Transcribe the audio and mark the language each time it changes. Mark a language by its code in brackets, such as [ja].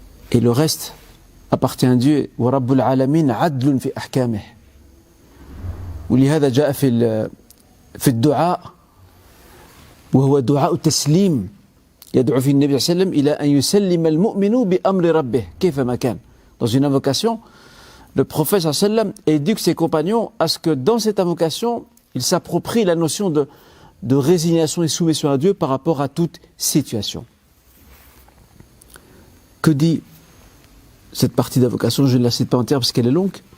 [fr] Et le reste appartient à Dieu. [ar] ورب العالمين عدل في أحكامه. ولهذا جاء في الدعاء وهو دعاء التسليم يدعو فيه النبي صلى الله عليه وسلم إلى أن يسلم المؤمن بأمر ربه كيفما كان. [fr] Dans une invocation, le prophète sallam éduque ses compagnons à ce que dans cette invocation, ils s'approprient la notion de résignation et soumission à Dieu par rapport à toute situation. Que dit cette partie d'invocation? Je ne la cite pas entière parce qu'elle est longue.